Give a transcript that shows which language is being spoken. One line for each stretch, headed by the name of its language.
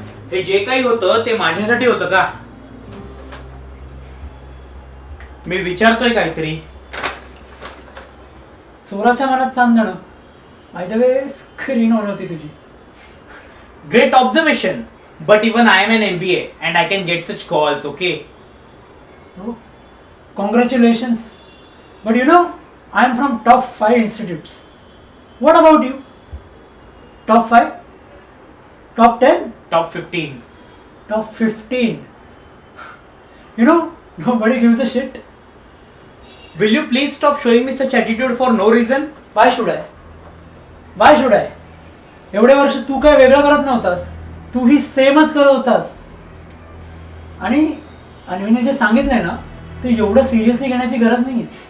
Marathi: हे जे काही होतं ते माझ्यासाठी होतं का? मी विचारतोय काहीतरी. चोराच्या मनात चांदणं.
English: by the way
Marathi: screen on होती तुझी.
English: Great observation. But even I am an MBA and I can get such calls, okay? Oh, congratulations. But you know, I am from top 5 institutes. What about you? Top 5? Top 10? Top 15. Top 15? You know, nobody gives a shit. Will you please stop showing me such attitude for no reason? Why should I? Why should I?
Marathi: एवढे वर्ष तू काय वेगळं करत नव्हतास, तू ही सेमच करत होतास. आणि अन्वीने जे सांगितलंय ना ते एवढं सिरियसली घेण्याची गरज नाही.